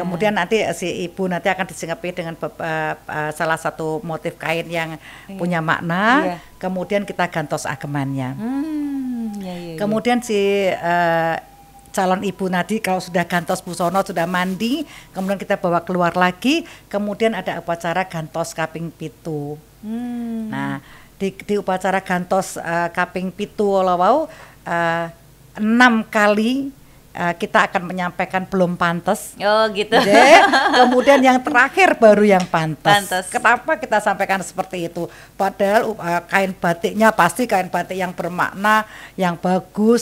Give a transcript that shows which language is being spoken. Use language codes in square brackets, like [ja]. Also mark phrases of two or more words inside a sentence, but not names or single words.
[id] Kemudian nanti si ibu nanti akan disinggepi dengan salah satu motif kain yang punya makna. Kemudian kita [jv] gantos agemannya. [id] Kemudian si calon ibu tadi kalau sudah [jv] gantos busono, [id] sudah mandi, kemudian kita bawa keluar lagi. Kemudian ada upacara [jv] gantos kaping pitu. [id] Nah, di upacara [jv] gantos kaping pitu [id] olawau 6 kali kita akan menyampaikan belum pantas. Oh gitu. Kemudian yang terakhir baru yang pantas. Kenapa kita sampaikan seperti itu? Padahal kain batiknya pasti kain batik yang bermakna, yang bagus.